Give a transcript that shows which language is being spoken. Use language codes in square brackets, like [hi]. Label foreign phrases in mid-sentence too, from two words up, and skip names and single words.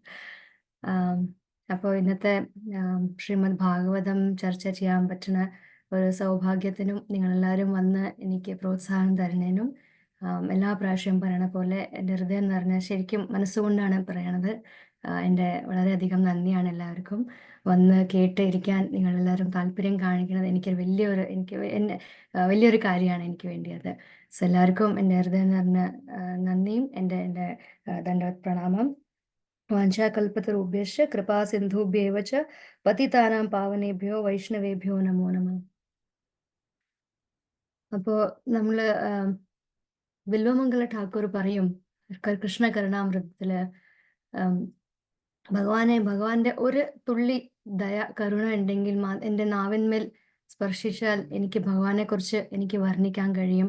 [ml] അപ്പോൾ ഇന്നത്തെ ശ്രീമദ് ഭാഗവതം ചർച്ച ചെയ്യാൻ പറ്റുന്ന ഒരു സൗഭാഗ്യത്തിനും നിങ്ങളെല്ലാവരും വന്ന് എനിക്ക് പ്രോത്സാഹനം തരുന്നതിനും എല്ലാ പ്രാവശ്യം പറയണ പോലെ എൻ്റെ ഹൃദയം നിറഞ്ഞ ശരിക്കും മനസ്സുകൊണ്ടാണ് പറയണത്. എൻ്റെ വളരെയധികം നന്ദിയാണ് എല്ലാവർക്കും. വന്ന് കേട്ടിരിക്കാൻ നിങ്ങളെല്ലാവരും താല്പര്യം കാണിക്കുന്നത് വലിയൊരു കാര്യമാണ് എനിക്ക് വേണ്ടിയത്. സോ എല്ലാവർക്കും എൻ്റെ ഹൃദയം നിറഞ്ഞ നന്ദിയും എൻ്റെ ദണ്ഡവത് പ്രണാമം. [sa] वाञ्छाकल्पतरुभ्यश्च कृपा सिन्धुभ्येव च पतितानां पावनेभ्यो वैष्णवेभ्यो नमो नमः. [ml] അപ്പോൾ നമ്മൾ വില്വമംഗല ഠാക്കൂർ പറയും കൃഷ്ണ കരുണാമൃതത്തില്, ഭഗവാന്റെ ഒരു തുള്ളി കരുണ ഉണ്ടെങ്കിൽ എൻ്റെ നാവിന്മേൽ സ്പർശിച്ചാൽ എനിക്ക് ഭഗവാനെ കുറിച്ച് എനിക്ക് വർണ്ണിക്കാൻ കഴിയും.